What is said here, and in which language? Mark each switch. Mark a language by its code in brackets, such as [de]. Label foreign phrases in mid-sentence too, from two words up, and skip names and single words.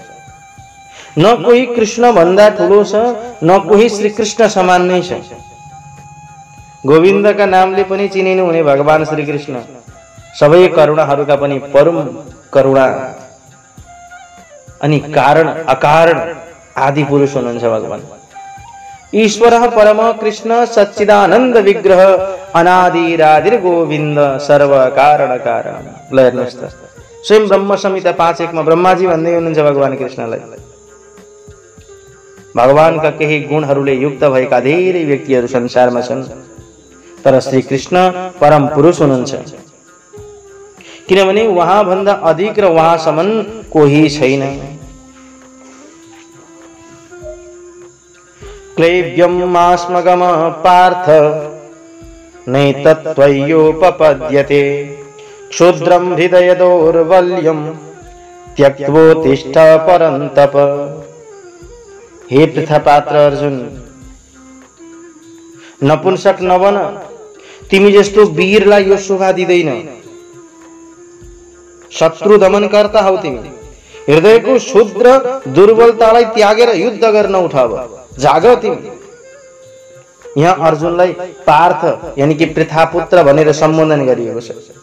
[ne] न कोही कृष्ण भन्दा ठुलो छ, न कोही श्री कृष्ण समान नै छ। गोविन्दका नामले पनि चिनिनु हुने भगवान श्री कृष्ण सबै करुणाहरूका पनि परम करुणा अनि कारण अकारण आदि पुरुष हुनुहुन्छ भगवान। [sa] ईश्वरः परम कृष्ण सच्चिदानन्द विग्रह अनादिरादिर गोविन्द सर्व कारण कारण। [ne] ल हेर्नुहोस् त, स्वयं ब्रह्म संहिता 5:1 मा ब्रह्माजी भन्दै हुनुहुन्छ भगवान कृष्णलाई। भगवानका केही गुणहरूले युक्त भएका धेरै व्यक्तिहरू संसारमा छन् तर श्री कृष्ण परम पुरुष हुनुहुन्छ, किनभने उहाँ भन्दा अधिक र उहाँ समान कोही छैन। [sa] क्लैव्यमास्मगम पार्थ नैतत्त्वयोपपद्यते क्षुद्रं हृदय दौर्बल्यं त्यक्त्वोत्तिष्ठ परन्तप। [ne] हे पृथापात्र अर्जुन, नपुंसक नबन, तिमी जस्तो वीरलाई यो शोभा दिँदैन। शत्रु दमनकर्ता हौ तिमी, हृदयको क्षुद्र दुर्बलतालाई त्यागेर युद्ध गर्न उठाव, जाग तिमी। यहाँ अर्जुनलाई पार्थ यानी कि पृथापुत्र भनेर सम्बोधन गरिएको छ।